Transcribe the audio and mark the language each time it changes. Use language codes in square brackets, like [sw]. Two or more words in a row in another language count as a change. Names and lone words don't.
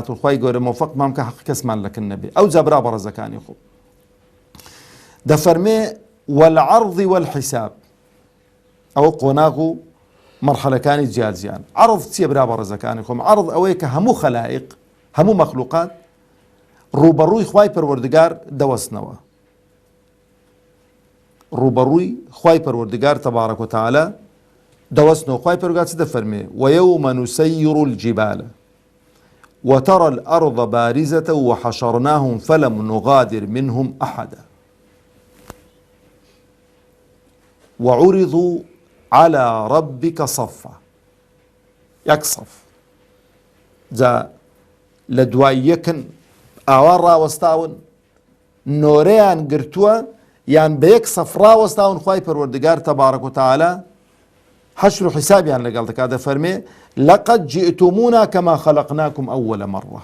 [ckb] و خوای گەورە مۆفەقمان کە حەق کەسمان لەکن نەبێ ئەو جا برا بەڕێزەکانی خۆ دەفەرمێ [ar] والعرض والحساب [ckb] ئەوە قۆناغ و مەرحەلەکانی جیاجیان عرض چییە برا بەڕێزەکانی خۆم عرض ئەوەیە کە هەموو خەلائق هەموو مەخلوقات ڕوبەڕووی خوای پەروەردگار دەوەستنەوە ڕوبەڕووی خوای پەروەردگار [ar] تەبارەک و تەعالە [ckb] دەوەستنەوە. خوای پەروەردگار چ دەفەرمێ؟ [ar] وَيَوْمَ نُسَيِّرُ الْجِبَالَ وترى الأرض بارزة وحشرناهم فلم نغادر منهم أحدا وعرضوا على ربك صفا. [ckb] يكصف جا لدوايكن ئاوا ڕاوەستاون نۆرەیان گرتووە یان بە یەک سەف ڕاوەستاون. خوای پەروەردگار [ar] تەبارەک و تەعالا [ckb] حەشر و حیسابیان لەگەڵ دەکات، دەفەرمێ [ar] لەقەد جئتمونا کەما خەلەقناکم ئەوەلە مەڕە.